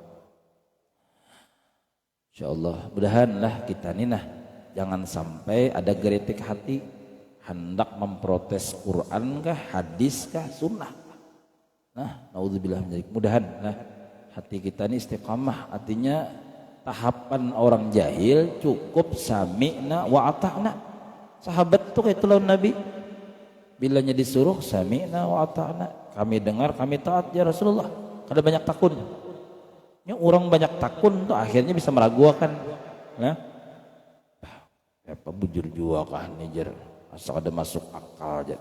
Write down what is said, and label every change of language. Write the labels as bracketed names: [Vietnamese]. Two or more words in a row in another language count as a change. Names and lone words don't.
[Banjar] Insyaallah mudahanlah kita nih jangan sampai ada geretek hati hendak memprotes Quran kah, hadis kah, sunnah. [Arabic] Nah, naudzubillah min dzalik. [Indonesian] Mudahan hati kita ini istiqamah, artinya tahapan orang jahil cukup [Arabic] sami'na wa ata'na. [Banjar] Sahabat tuh kayak lawan Nabi, bilanya disuruh [Arabic] sami'na wa ata'na, [Banjar] kami dengar kami taat [Arabic] ya Rasulullah. [Banjar] Kada banyak takun. Ini orang banyak takun tuh akhirnya bisa meragukan. Nah, apa bujur jua kah nih jer, asal ada masuk akal jer.